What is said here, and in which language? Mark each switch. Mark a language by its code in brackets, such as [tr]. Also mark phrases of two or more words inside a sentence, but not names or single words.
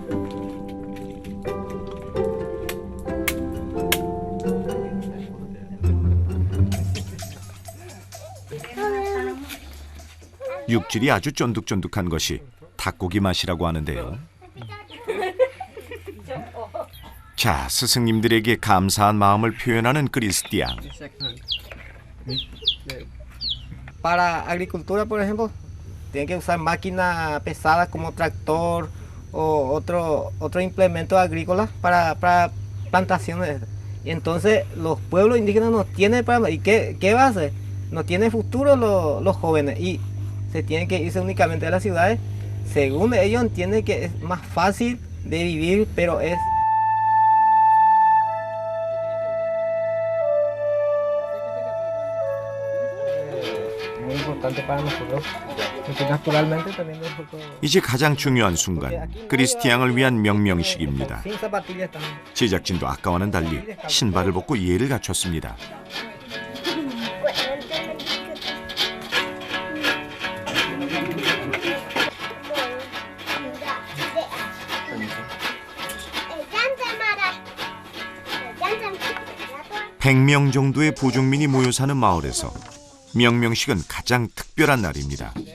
[ko] 육질이 아주 쫀득쫀득한 것이 닭고기 맛이라고 하는데요. 자, 스승님들에게 감사한 마음을 표현하는 크리스티앙. [es] Para agricultura, por ejemplo, tienen que usar máquinas pesadas como tractor o otro implemento agrícola para plantaciones. Y entonces los pueblos indígenas no tienen para... ¿Y qué va a hacer? No tiene futuro los jóvenes y se tienen que irse únicamente a las ciudades. Según ellos entienden que es más fácil de vivir, pero es... muy importante para nosotros, porque naturalmente también nosotros... [ko] 이제 가장 중요한 순간, 크리스티앙을 위한 명명식입니다. [es] Sin zapatillas también. [ko] 제작진도 아까와는 달리 신발을 벗고 예를 갖췄습니다. (100명) 정도의 부족민이 모여 사는 마을에서 명명식은 가장 특별한 날입니다.